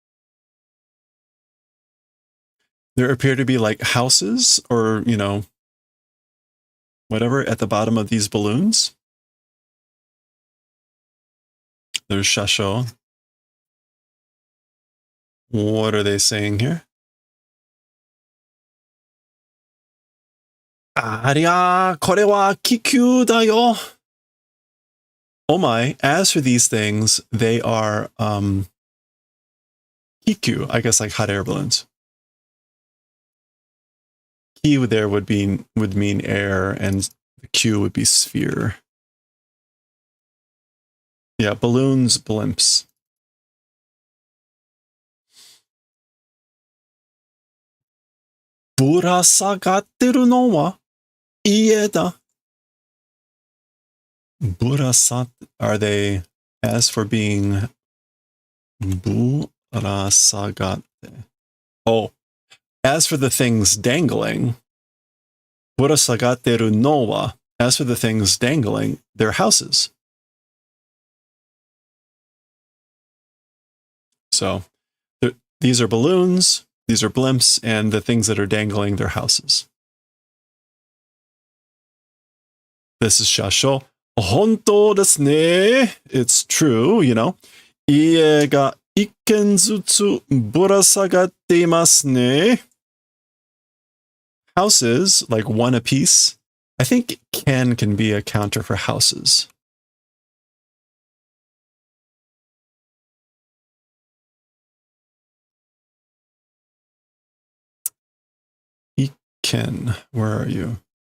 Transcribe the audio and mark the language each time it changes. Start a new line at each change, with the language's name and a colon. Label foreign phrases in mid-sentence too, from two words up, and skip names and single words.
English: There appear to be like houses or, you know, whatever at the bottom of these balloons. There's Shasho. What are they saying here? Aria,
Japanese: これは気球だよ.
English: Oh my, as for these things, they are kikyu, I guess like hot air balloons. Ki there would mean air, and the Q would be sphere. Yeah, balloons, blimps.
Japanese: ぶら下げてるのは家だ. Burasat,
English: are they, as for being burasagate? Oh, as for the things dangling,
Japanese: ぶら下げてるのは,
English: as for the things dangling, they're houses. So these are balloons, these are blimps, and the things that are dangling, they're houses. This is Shasho.
Japanese: 本当ですね.
English: It's true, you know.
Japanese: 家が一軒ずつぶら下がっていますね.
English: Houses, like one apiece. I think can be a counter for houses. Ikken, where are you?